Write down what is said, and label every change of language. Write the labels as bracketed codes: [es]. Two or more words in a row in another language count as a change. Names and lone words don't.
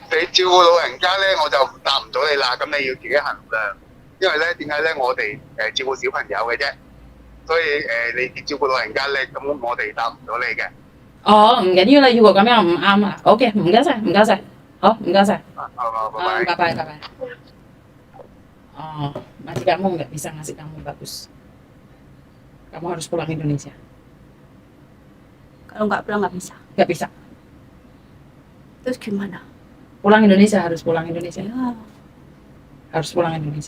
[yue] 你照顧老人家咧，我就答唔到你啦。咁你要自己衡量。因為咧，點解咧？我哋照顧小朋友嘅啫，所以你照顧老人家咧，咁我哋答唔到你嘅。哦，唔緊要啦，如果咁樣唔啱啊。OK，唔該晒，唔該晒，好，唔該晒。好，拜拜。 [id] 拜拜。Oh, nanti kamu nggak bisa ngasih kamu bagus. Kamu harus pulang Indonesia. Kalau nggak pulang nggak bisa. Nggak bisa. Terus gimana? Pulang Indonesia, harus pulang Indonesia. Ya, Harus pulang Indonesia.